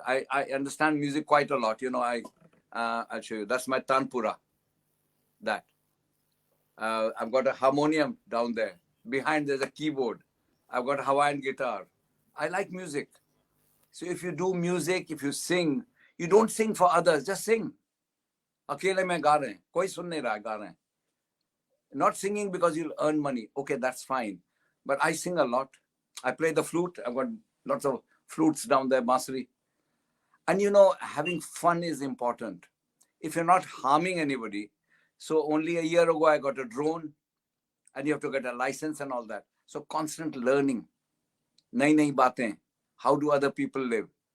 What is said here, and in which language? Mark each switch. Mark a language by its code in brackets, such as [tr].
[en] I understand music quite a lot. I'll show you. That's my tanpura. That I've got a harmonium down there. Behind there's a keyboard. I've got a Hawaiian guitar. I like music. So if you do music, if you sing, you don't sing for others. Just sing. [hi] अकेले में गा रहे हैं कोई सुन नहीं रहा गा रहे हैं [en] not singing because you'll earn money. Okay, that's fine. But I sing a lot. I play the flute. I've got lots of flutes down there, Masri. And having fun is important. If you're not harming anybody, so only a year ago I got a drone and you have to get a license and all that. So constant learning. [hi] Nai baatein. [en] How do other people live?